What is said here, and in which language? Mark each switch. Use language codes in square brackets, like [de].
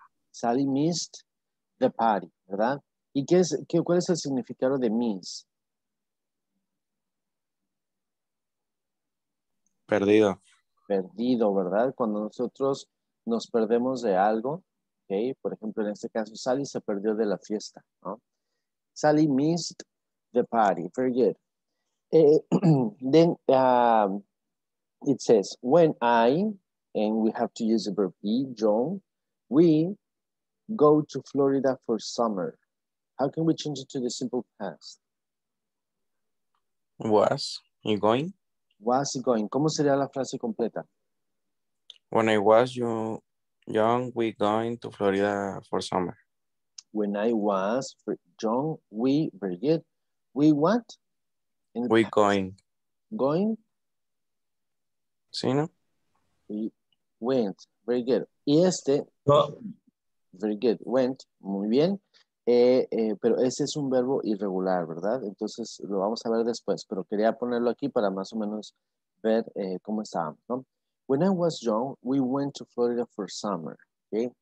[en] Sally missed the party, [es] ¿verdad? ¿Y cuál es el significado de miss? Perdido. Perdido, ¿verdad? Cuando nosotros nos perdemos de algo, ¿ok? Por ejemplo, en este caso, Sally se perdió de la fiesta, ¿no? [en] Sally missed the party. Very good. Then it says, when I, and we have to use the verb be, John, we go to Florida for summer. How can we change it to the simple past? Was. You going? Was going. [es] ¿Cómo sería la frase completa? [en] When I was young, we going to Florida for summer. When I was young, we, very good. We what? In the We past. going. Going, [es] ¿Sí, no? [en] we went, very good. [es] Y este, [en] Go- very good, went, [es] muy bien. Pero ese es un verbo irregular, ¿verdad? Entonces lo vamos a ver después, pero quería ponerlo aquí para más o menos ver cómo estábamos, ¿no? [en] When I was young, we went to Florida for summer, ¿okay?